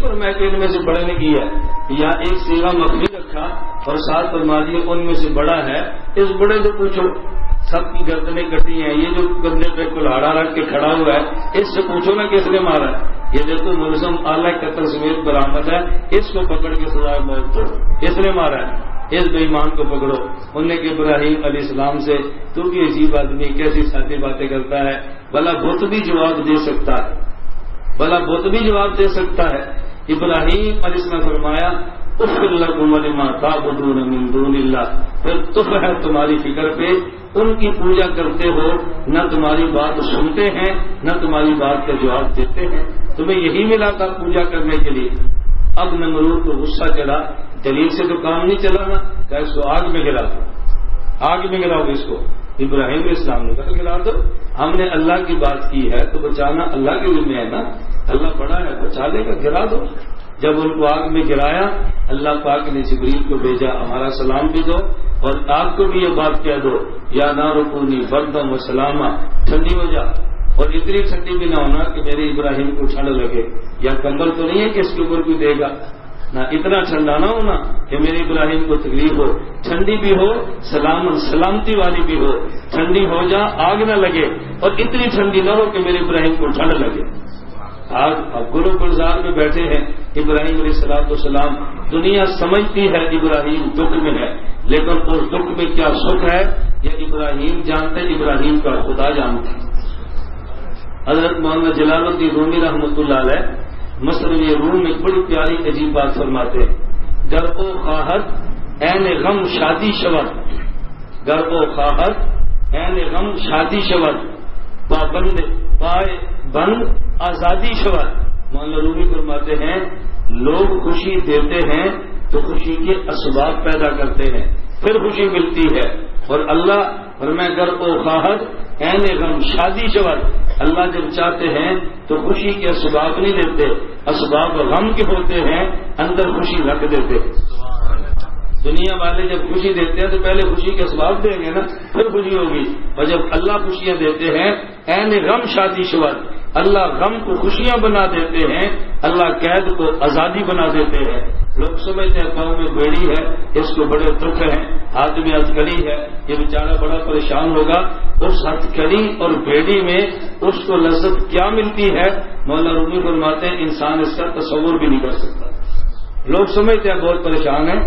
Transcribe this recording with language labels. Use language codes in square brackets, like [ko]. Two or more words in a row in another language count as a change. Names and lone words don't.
[ur] فرمایا کہ ان میں سے بڑے نے کیا ہے، یا ایک صیغہ مخفی رکھا اور ساتھ فرما دیا ان میں سے بڑا ہے، اس بڑے سے پوچھو، سب کی گردنیں کٹی ہیں، یہ جو کندھے پہ کلہاڑا رکھ کے کھڑا ہوا ہے اس سے پوچھو نا کس نے مارا ہے، یہ دیکھو ملزم اعلی قتل سمیت برآمد ہے، اس کو پکڑ کے سزائے موت دو، اس نے مارا ہے، اس بے ایمان کو پکڑو۔ انہوں نے کہ ابراہیم علیہ السلام سے تو بھی عجیب آدمی کیسی سادی باتیں کرتا ہے، بھلا بت بھی جواب دے سکتا ہے، بھلا بت بھی جواب دے سکتا ہے۔ ابراہیم علیہ السلام نے فرمایا [ar] اغفر لکم ولما تعبدون من دون اللہ، [ur] پھر تف ہے تمہاری فکر پہ، ان کی پوجا کرتے ہو، نہ تمہاری بات سنتے ہیں نہ تمہاری بات کا جواب دیتے ہیں، تمہیں یہی ملا تھا پوجا کرنے کے لیے۔ اب نمرود کو غصہ چلا، دلیل سے تو کام نہیں چلا نا، کہ اس کو آگ میں گرا دو، آگ میں گراؤ اس کو۔ ابراہیم علیہ السلام نے کہا گرا دو، ہم نے اللہ کی بات کی ہے تو بچانا اللہ کے ذمہ ہے نا، اللہ بڑا ہے بچا لے گا، گرا دو۔ جب ان کو آگ میں گرایا اللہ پاک نے جبریل کو بھیجا ہمارا سلام بھی دو اور آگ کو بھی یہ بات کہہ دو [ar] یا نار کونی بردم و سلامہ، [ur] ٹھنڈی ہو جا، اور اتنی ٹھنڈی بھی نہ ہونا کہ میرے ابراہیم کو ٹھنڈ لگے، یا کمبل تو نہیں ہے کہ اس کے اوپر کوئی دے گا، نہ اتنا ٹھنڈا نہ ہونا کہ میرے ابراہیم کو تکلیف ہو، ٹھنڈی بھی ہو سلامتی والی بھی ہو، ٹھنڈی ہو جا آگ نہ لگے اور اتنی ٹھنڈی نہ ہو کہ میرے ابراہیم کو ٹھنڈ لگے۔ آج اب گلو گلزار میں بیٹھے ہیں ابراہیم علیہ السلام، دنیا سمجھتی ہے ابراہیم دکھ میں ہے، لیکن اس دکھ میں کیا سکھ ہے یہ ابراہیم جانتے، ابراہیم کا خدا جانتا۔ حضرت مولانا جلال الدین رومی رحمۃ اللہ علیہ مصنوی روم میں بڑی پیاری عجیب بات فرماتے ہیں، [fa] گر او خواہد این غم شادی شود، گر او خواہد این غم شادی شود، پابند پائے بند آزادی شود۔ [ur] مولانا رومی فرماتے ہیں لوگ خوشی دیتے ہیں تو خوشی کے اسباب پیدا کرتے ہیں پھر خوشی ملتی ہے، اور اللہ فرمائے [fa] گر او خواہد این غم شادی شود، [ur] اللہ جب چاہتے ہیں تو خوشی کے اسباب نہیں دیتے، اسباب غم کے ہوتے ہیں، اندر خوشی رکھ دیتے۔ دنیا والے جب خوشی دیتے ہیں تو پہلے خوشی کے اسباب دیں گے نا، پھر خوشی ہوگی، اور جب اللہ خوشیاں دیتے ہیں [fa] این غم شادی شود، [ur] اللہ غم کو خوشیاں بنا دیتے ہیں، اللہ قید کو آزادی بنا دیتے ہیں۔ لوگ سمجھتے ہیں پاؤں میں بیڑی ہے اس کو بڑے دکھ ہیں، ہاتھ میں ہتھکڑی ہے یہ بیچارہ بڑا پریشان ہوگا، اس ہتھکڑی اور بیڑی میں اس کو لذت کیا ملتی ہے مولانا رومی فرماتے ہیں انسان اس کا تصور بھی نہیں کر سکتا، لوگ سمجھتے ہیں بہت پریشان ہیں.